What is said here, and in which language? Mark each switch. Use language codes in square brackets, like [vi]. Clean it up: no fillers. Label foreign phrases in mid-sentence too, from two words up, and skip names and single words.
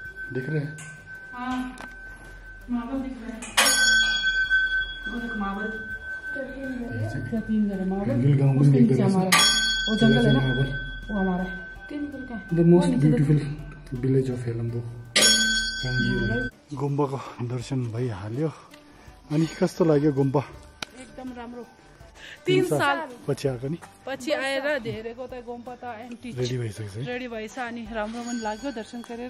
[hi] देख रहे हैं? हाँ, मार्बल दिख रहा है। वो देखो मार्बल। क्या 3 जगह मार्बल? जंगल गांव में उसके एक नीचे तरह से हमारा वो जंगल है ना, मार्बल। वो हमारा है। 3 जगह का है। [en] The most beautiful village of Helambu [ne] गुम्बाको दर्शन भइहाल्यो। अनि कस्तो लाग्यो गुम्बा? एकदम राम्रो। 3 साल पछि आएको नि पछि आएर धेरैको त गुम्बा त एम्टी रेडी भइसकेछ है। रेडी भएछ अनि राम्रो पनि लाग्यो दर्शन गरेर।